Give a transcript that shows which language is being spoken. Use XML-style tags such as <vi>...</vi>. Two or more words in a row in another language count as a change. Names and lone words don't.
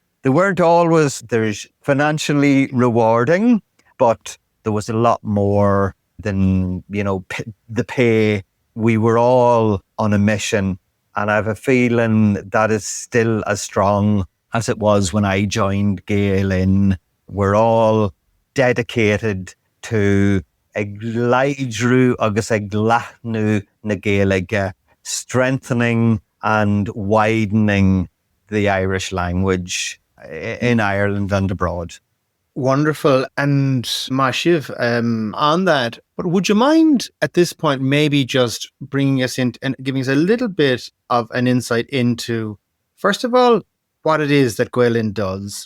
<en>They weren't always there's financially rewarding, but there was a lot more than, the pay. We were all on a mission, and I have a feeling that is still as strong as it was when I joined Gael Linn. We're all dedicated to</en> <ga>ag laidrú agus ag glathnú na Gaeilge,</ga> <en>strengthening and widening the Irish language in Ireland and abroad. Wonderful. And Mashiv, on that, but would you mind at this point maybe just bringing us in and giving us a little bit of an insight into, first of all, what it is that Gael Linn does?</en>